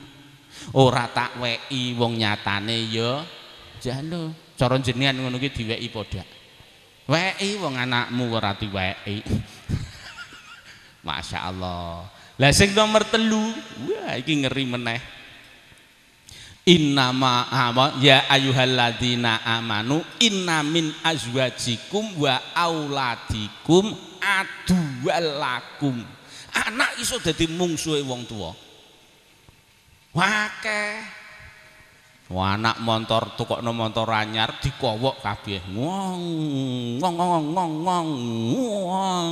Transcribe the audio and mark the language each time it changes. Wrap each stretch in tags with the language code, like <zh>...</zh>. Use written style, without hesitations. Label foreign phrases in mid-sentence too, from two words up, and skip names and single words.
<jv>Ora tak weki wong nyatane ya jano. Cara jenengan ngono ki diweki padha. Weki wong anakmu ora diweki.</jv> <ar>ما شاء الله.</ar> <jv>Lah sing nomor 3, wah iki ngeri meneh.</jv> <ar>إنما يا أيها الذين آمنوا إن من أزواجكم وأولادكم عدوا لكم.</ar> <jv>Anak iso dadi mungsuhe wong tuwa. Wakeh. Anak montor tukokno montor anyar dikowok kabeh. Ngong ngong ngong ngong ngong.</jv>